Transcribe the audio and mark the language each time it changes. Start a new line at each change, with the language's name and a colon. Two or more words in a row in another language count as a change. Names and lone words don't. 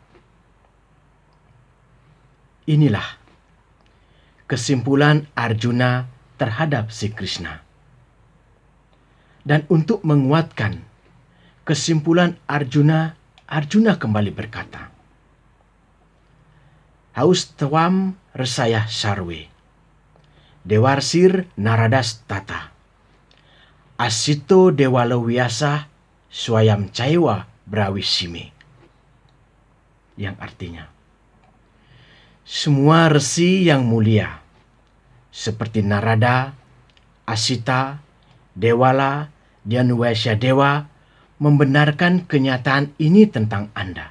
Indonesian: Inilah kesimpulan Arjuna terhadap si Krishna. Dan untuk menguatkan kesimpulan Arjuna, Arjuna kembali berkata,
Sanskrit: आहुस् त्वाम् ऋषयः सर्वे देवर्षिर् नारदस् तथा असितो देवलोव्यासः स्वयं चैव ब्रवीषि मे.
Indonesian: Yang artinya, semua resi yang mulia, seperti Narada, Asita, Dewala, dan Waisyadewa membenarkan kenyataan ini tentang Anda.